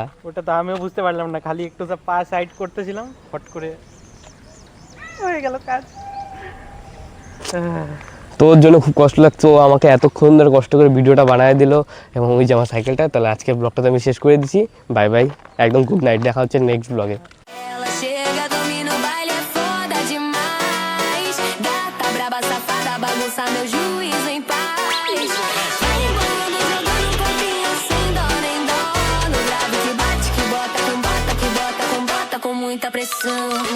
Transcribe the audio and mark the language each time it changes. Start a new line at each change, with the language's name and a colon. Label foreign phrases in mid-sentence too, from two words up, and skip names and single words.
Bangla: ওটা তো আমিও বুঝতে পারলাম না, খালি একটু পা সাইড করতেছিলাম, ফট করে হয়ে গেল কাজ। তোর জন্য খুব কষ্ট লাগছে, ও আমাকে এতক্ষণ ধরে কষ্ট করে ভিডিওটা বানিয়ে দিল, এবং ওই যে আমার সাইকেলটা। তাহলে আজকের ব্লগটা তো আমি শেষ করে দিচ্ছি,
English: bye bye,
Bangla: একদম
English: good night,
Bangla: দেখা হচ্ছে
English: next blog.
Portuguese: Ela chega, domina o baile, é foda demais. Gata braba, safada, bagunça meu juízo em paz. Vai embolando, jogando um pouquinho sem dó nem dó. No grave que bate, que bota, com bota, que bota, com bota, com muita pressão.